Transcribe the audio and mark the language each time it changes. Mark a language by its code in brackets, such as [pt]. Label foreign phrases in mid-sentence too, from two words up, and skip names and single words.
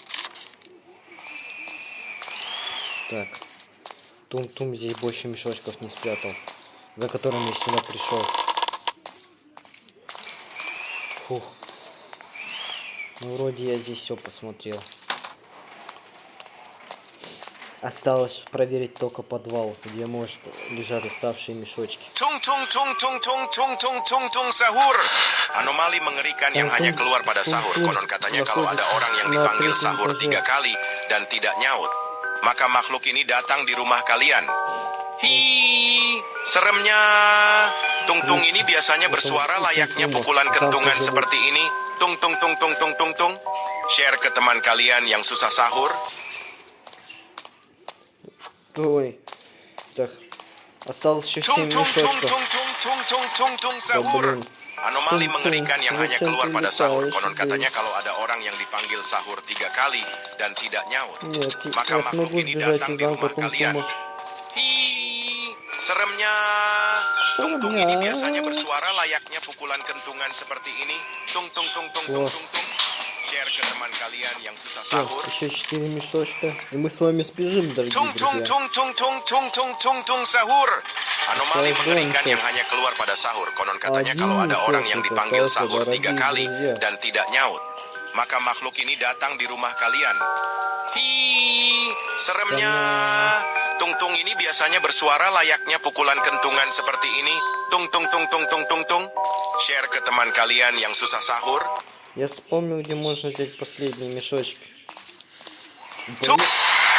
[ru] Так, Тунг здесь больше мешочков не спрятал, за которым я сюда пришел. Фух. Ну, вроде я здесь все посмотрел. Осталось проверить только подвал, где может лежат оставшие мешочки. [id] Tung tung tung tung tung tung tung tung tung sahur. Anomali mengerikan yang hanya keluar pada sahur. Konon katanya kalau ada orang yang dipanggil sahur 3 kali dan tidak nyaut, maka makhluk ini datang di rumah kalian. Hi, seremnya. Tung-tung ini biasanya bersuara layaknya pukulan kentungan seperti ini. Tung tung tung tung tung tung tung. Share ke teman kalian yang susah sahur. [ru] Ой, так, осталось еще 7 [id] Tung tung tung [ru] мешочков. [id] tung tung tung tung tung tung [ru] Да [id] sahur. [ru] блин, [id] Anomali Tung, mengerikan yang hanya [ru] zачем [id] keluar [ru] ты [id] pada sahur. [ru] летаешь [id] Konon katanya [ru] здесь? [id] kalau ada orang yang dipanggil sahur 3 kali dan tidak nyaut, [ru] Нет, [id] maka [ru] я [id] makhluk [ru] смогу [id] ini [ru] сбежать [id] datang [ru] из [id] di [ru] замка [id] rumah kalian. [ru] Тум-Тума. [id] Hi, seremnya. Tung-tung ini biasanya bersuara layaknya pukulan kentungan seperti ini. Tung tung tung tung tung tung tung. Share ke teman kalian yang susah [ru] Всё, [id] sahur. [ru] еще 4 мешочка. И мы с вами сбежим, дорогие [id] Tung tung [ru] друзья. [id] tung tung tung tung tung tung tung sahur. Anomali [ru] Осталось [id] mengerikan [ru] два [id] yang [ru] мешочка. [id] hanya keluar pada sahur. Konon katanya [ru] Один [id] kalau ada orang yang [ru] мешочек [id] dipanggil [ru] остался, [id] sahur 3 [ru] дорогие [id] kali [ru] друзья. [id] dan tidak nyaut, maka makhluk ini datang di rumah kalian. Hi, seremnya. Tung-tung ini biasanya bersuara layaknya pukulan kentungan seperti ini. Tung tung tung tung tung tung tung. Share ke teman kalian yang susah sahur. [ru] Я вспомнил, где можно взять последние мешочки. [id] Tung.